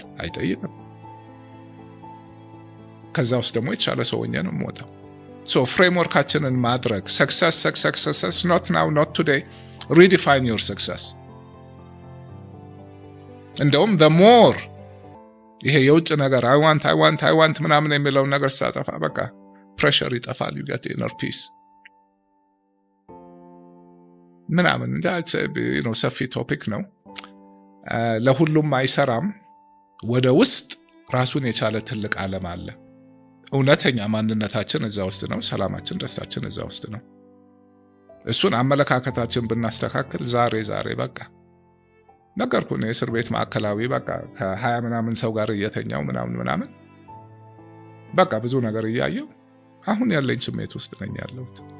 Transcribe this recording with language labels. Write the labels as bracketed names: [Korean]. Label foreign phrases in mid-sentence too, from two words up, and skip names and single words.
[Amharic] አይጠይቅም። ከዛ ውስጥ ደግሞ የተሻለ ሰውኛ ነው የምወጣው። ፍሬምወርካችንን ማድረግ [English] success not now not today redefine your success. [Amharic] እንደውም [English] the more [Amharic] ይሄ የውጭ ነገር [English] I want [Amharic] ምናምን የሚለውን ነገር ሳጠፋ በቃ pressure ይጠፋል, [English] you get inner peace [Amharic] ምናምን ሰፊ ቶፒክ ነው። ለሁሉም አይሰራም። ወደ ውስጥ ራሱን የቻለ ትልቅ ዓለም አለ። እውነተኛ ማንነታችን እዛ ውስጥ ነው። ሰላማችን፣ ደስታችን እዛ ውስጥ ነው። እሱን አመለካከታችን ብናስተካክል ዛሬ በቃ ነገርኩ ነው። የእስር ቤት ማዕከላዊ በቃ ከ20 ምናምን ሰው ጋር እየተኛው ምናምን በቃ ብዙ ነገር እያየው አሁን ያለኝ ስሜት ውስጥ ነኝ ያለሁት።